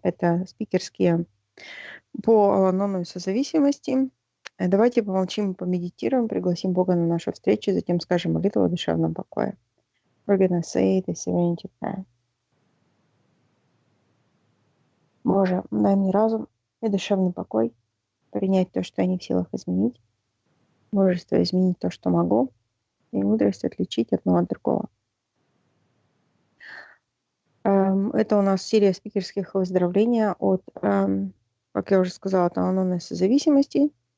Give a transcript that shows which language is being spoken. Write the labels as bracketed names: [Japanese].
[Russian] Это спикерские по Анонимной созависимости. Давайте помолчим, помедитируем, пригласим Бога на нашу встречу, затем скажем молитву о душевном покое. [English] We're gonna say the serenity prayer. [Russian] Боже, дай мне разум и душевный покой, принять то, что я не в силах изменить, мужество изменить то, что могу, и мудрость отличить одно от другого. Это у нас серия спикерских выздоровления от, как я уже сказала, от анонимной зависимости.